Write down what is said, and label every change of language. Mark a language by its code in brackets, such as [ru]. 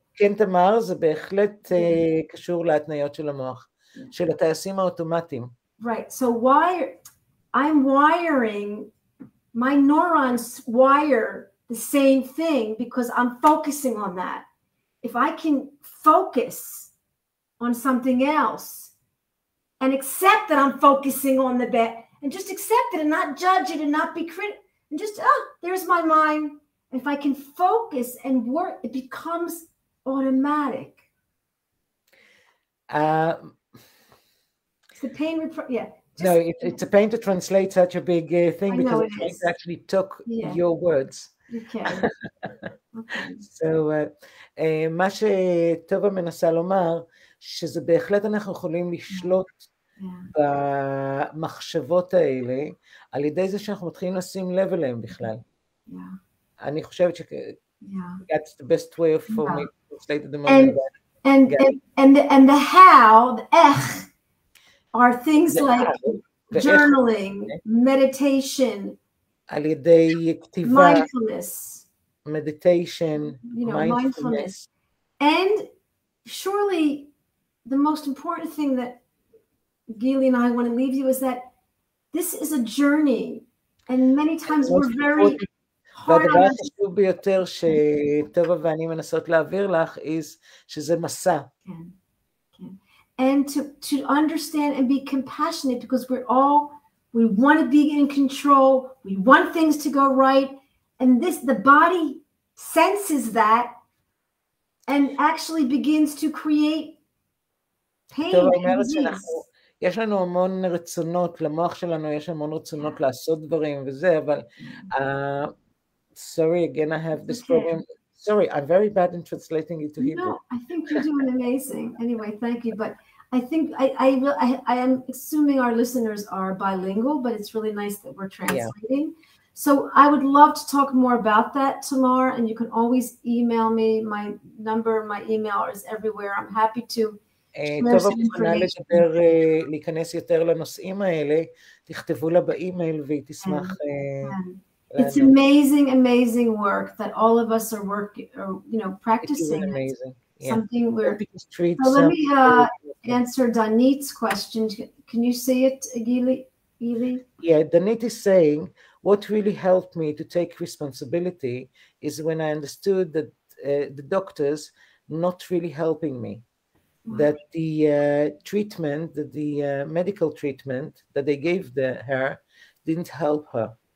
[he] כן, תמר, זה בהחלט קשור להתניות של המוח, של הטייסים האוטומטיים. [en] Right. So I'm wiring, my neurons wire the same thing because I'm focusing on that. If I can focus on something else and accept that I'm focusing on the bed and just accept it and not judge it and not be critical and just, there's my mind. And if I can focus and work, it becomes automatic. It's the pain, no, it's a pain to translate such a big thing because it actually took your words. Okay. [he] So, מה שטובה מנסה לומר, שזה בהחלט אנחנו יכולים לשלוט במחשבות האלה, על ידי זה שאנחנו מתחילים לשים לב אליהם בכלל. אני חושבת [en] that's the best way for me to translate at the moment. And the how, the ech, are things like journaling, meditation, [he] על ידי כתיבה, [en] mindfulness, meditation, mindfulness. And surely the most important thing that Gili and I want to leave you is that this is a journey, and many times we're very [he] והדבר החשוב ביותר שטובה ואני מנסות להעביר לך, שזה מסע. [en] And to understand and be compassionate, because we want to be in control, we want things to go right, and the body senses that and actually begins to create pain and disease. [he] יש לנו המון רצונות, למוח שלנו יש המון רצונות לעשות דברים וזה, אבל [en] sorry, again, I have this problem. Sorry, I'm very bad in translating it to Hebrew. No, I think you're doing amazing. Anyway, thank you. But I think I am assuming our listeners are bilingual, but it's really nice that we're translating. So I would love to talk more about that, Tamar, and you can always email me. My number, my email is everywhere. I'm happy to share some information. [he] להיכנס יותר לנושאים האלה, תכתבו לה באימייל והיא תשמח. [en] It's amazing work that all of us are practicing. It's amazing. Something we're. So let me answer Danit's question. Can you say it, Gili? Yeah, Danit is saying, what really helped me to take responsibility is when I understood that the doctors not really helping me, that the treatment, that the medical treatment that they gave her didn't help her.